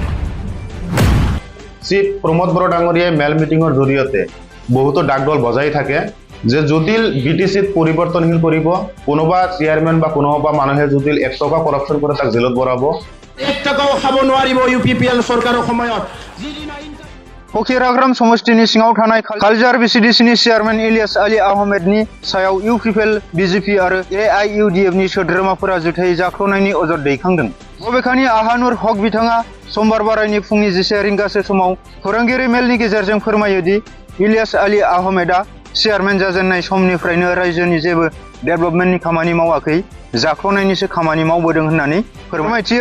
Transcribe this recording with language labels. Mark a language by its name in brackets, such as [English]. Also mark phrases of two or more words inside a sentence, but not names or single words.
[Assamese] চিফ প্ৰমোদ বড়ো ডাঙৰীয়াই মেল মিটিঙৰ জৰিয়তে বহুতো ডাকডল বজাই থাকে যে যদি বিটিচিত পৰিৱৰ্তনশীল কৰিব, কোনোবা চেয়াৰমেন বা কোনোবা মানুহে যদি 1 টকা কৰাপশ্যন কৰে তাক জেলত ভৰাব। 1 টাকাও খাব নোৱাৰিব ইউপিপিএল চৰকাৰৰ সময়ত। [Bodo] फकीराग्राम समष्टिनि सिङाव थानाय कालजार भिसिडिसिनि चेयारमेन इलियास आली आहमेदनि सायाव इउपिपिएल, बिजेपि आरो एआइइउडिएफनि सोद्रोमाफोरा जुथायै जाख्ल'नायनि अजद दैखांदों। बबेखानि आहानुर हक बिथाङा समबार बारायनि फुंनि 10 रिंगासो समाव खौरांगिरि मेलनि गेजेरजों फोरमायो दि इलियास आली आहमेदआ चेयारमेन जाजेननाय समनिफ्रायनो रायजोनि जेबो डेभेलपमेन्टनि खामानि मावाखै, जाख्ल'नायनिसो खामानि मावबोदों होननानै फोरमायथियो।